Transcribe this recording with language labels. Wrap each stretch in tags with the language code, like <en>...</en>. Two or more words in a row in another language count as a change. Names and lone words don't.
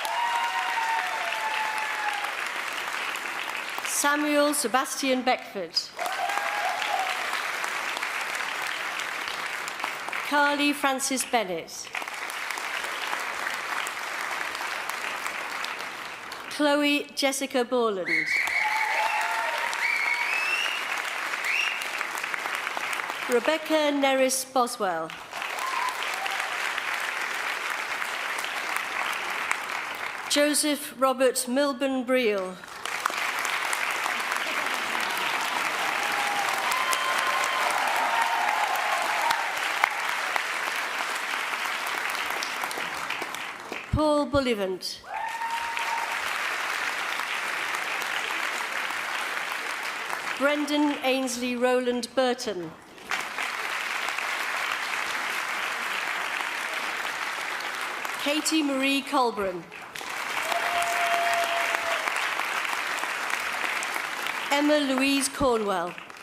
<en>Samuel Sebastian Beckford. Carly Francis Bennett. Chloe Jessica Borland. Rebecca Neris Boswell. Joseph Robert Milburn Breel. Paul Bullivant. Brendan Ainsley Rowland Burton. Katie Marie Colburn. Emma Louise Cornwell.</en>